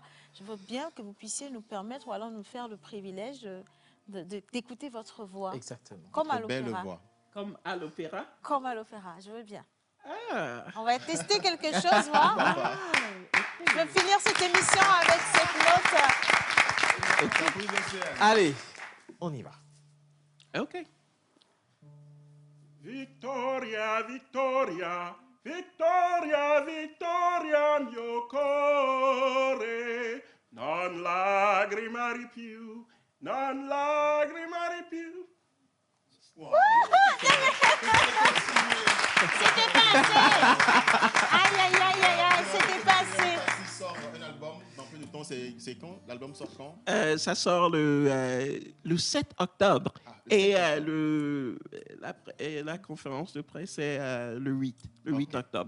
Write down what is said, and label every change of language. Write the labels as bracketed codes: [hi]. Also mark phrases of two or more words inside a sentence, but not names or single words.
[fr] Je veux bien que vous puissiez nous permettre, ou alors nous faire le privilège d'écouter votre voix. Exactement. Comme à l'opéra. Comme à l'opéra. Comme à l'opéra. Je veux bien. On va tester quelque chose, voir. Je veux finir cette émission avec cette note. Allez, on y va. OK. [it] Vittoria, Vittoria, Vittoria, Vittoria, mio cuore, non lagrimare più, non lagrimare più. Wow. [fr] C'était passé. Aïe, aïe, aïe, aïe, aïe, c'était passé. Il sort un album dans peu de temps, c'est quand? L'album sort quand? Ça sort le 7 octobre. Et la conférence de presse est le 8 octobre.